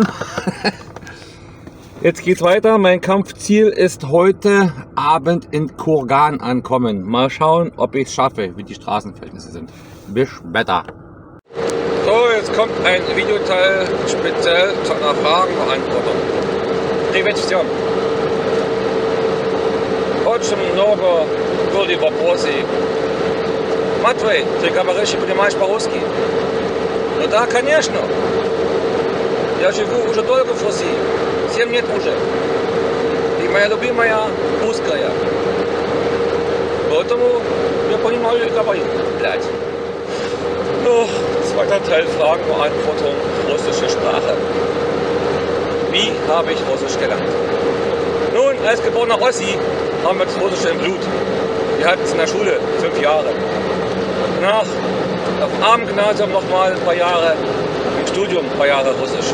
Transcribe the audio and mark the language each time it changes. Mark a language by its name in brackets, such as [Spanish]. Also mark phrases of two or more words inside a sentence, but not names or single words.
[German] Jetzt geht's weiter. Mein Kampfziel ist heute Abend in Kurgan ankommen. Mal schauen, ob ich es schaffe, wie die Straßenverhältnisse sind. Bis später. So, jetzt kommt ein Videoteil speziell zu einer Fragenbeantwortung. [Russian] Приветствуем. Очень много были вопросы. Матвей, ты говоришь и понимаешь по-русски? Ну да, конечно. Я живу уже долго в России. 7 лет уже. И моя любимая русская. Поэтому я понимаю и говорю, блядь. [German] Zweiter Teil Fragenbeantwortung, russische Sprache. Wie habe ich Russisch gelernt? Nun, als geborener Ossi haben wir das Russische im Blut. Wir hatten es in der Schule 5 Jahre. Danach auf dem Abendgymnasium nochmal ein paar Jahre, im Studium ein paar Jahre Russisch.